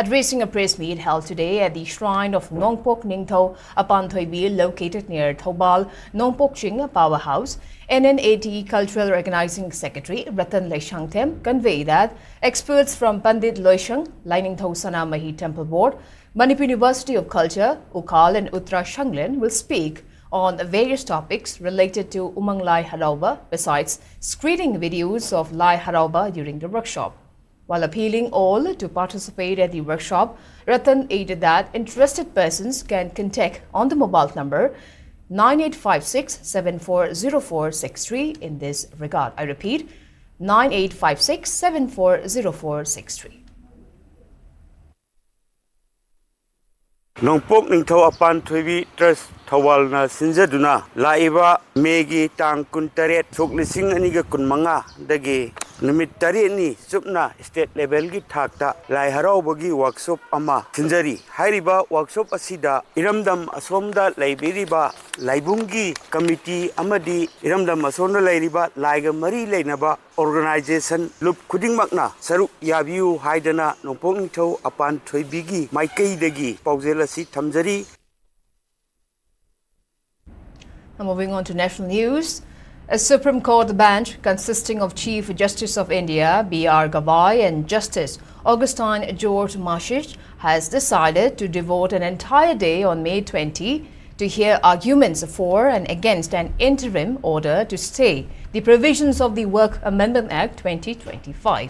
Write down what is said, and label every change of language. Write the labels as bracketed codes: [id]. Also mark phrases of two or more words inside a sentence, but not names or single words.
[en] Addressing a press meet held today at the shrine of Nongpok Ningtho Apanthoibi located near Thobal Nongpok Ching Powerhouse, NNAT Cultural Organizing Secretary Ratan Leishangtem conveyed that experts from Pandit Loishang, Lainingtho Sanamahi Temple Board, Manipur University of Culture, Ukal and Uttara Shanglen will speak on various topics related to Umang Lai Harauba, besides screening videos of Lai Harauba during the workshop. While appealing all to participate at the workshop, Ratan added that interested persons can contact on the mobile number 9856-740463 in this regard. I repeat, 9856-740463. [mni] Nongpok Ningtho Apanthoibi Trust Thawalna Sinjaduna Laiba Megi Tang Kuntaret Soklising Aniga Kunmanga Dagi Numit Tarini Supna [en] State Level [mni] Gi Thakta Lai Haraubogi Workshop Ama Sinjari Hairiba Workshop Asida Iramdam Asomda Laibiriba Laibungi Committee Amadi Iramdam Asonda Lairiba Laiga Mari Lainaba Organization Lup Kuding Magna Saruk Yabiu Haidana Nongpok Ningtho Apanthoibigi Maikei Dagi Pauzelasi Tamjari. [en] Moving on to national news. A Supreme Court bench consisting of Chief Justice of India B.R. Gavai and Justice Augustine George Mashish has decided to devote an entire day on May 20 to hear arguments for and against an interim order to stay the provisions of the Work Amendment Act 2025.